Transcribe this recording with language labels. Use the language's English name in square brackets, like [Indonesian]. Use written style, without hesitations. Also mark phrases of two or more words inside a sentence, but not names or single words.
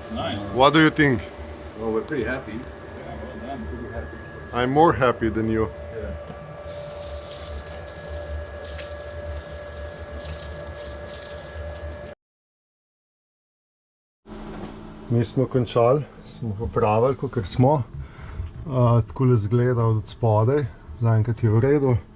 [English] nice. What do you think? Well, we're pretty happy. I'm more happy than you. [Slovenian] Mi smo končali, smo popravili, kakor smo. Takole izgleda od spodaj, zaenkrat je v redu.